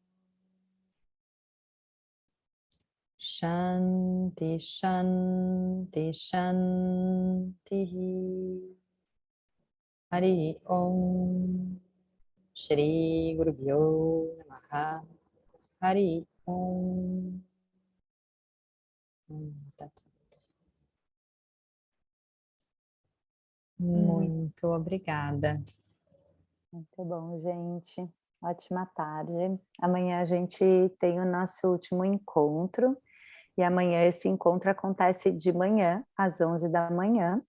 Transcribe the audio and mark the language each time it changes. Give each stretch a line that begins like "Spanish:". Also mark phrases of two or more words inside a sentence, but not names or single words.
Sanskrit: शान्तिः शान्तिः शान्तिः. हरि ॐ. श्री गुरु प्यो नमः. हरि ॐ तत्.
Portuguese: Muito obrigada. Muito bom, gente. Ótima tarde. Amanhã a gente tem o nosso último encontro. E amanhã esse encontro acontece de manhã, às 11 da manhã.